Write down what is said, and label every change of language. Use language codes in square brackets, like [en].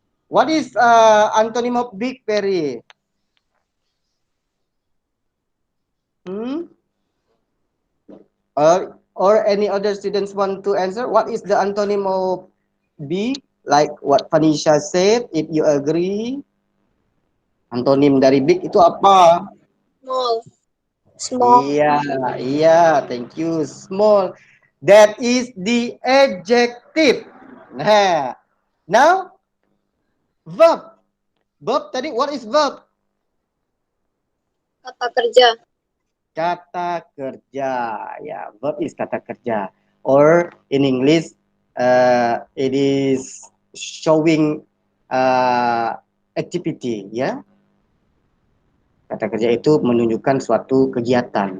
[en] What is antonym of big, Perry? Or any other students want to answer? What is the antonym of big? Like what Panisha said, if you agree. [id] Antonim dari big itu apa? [en] Small. Iya, thank you. Small. That is the adjective. Nah, now verb. Verb tadi, what is verb? [id] Kata kerja. Kata kerja. Ya, verb is kata kerja. [en] Or in English, it is showing activity. [id] Ya, kata kerja itu menunjukkan suatu kegiatan.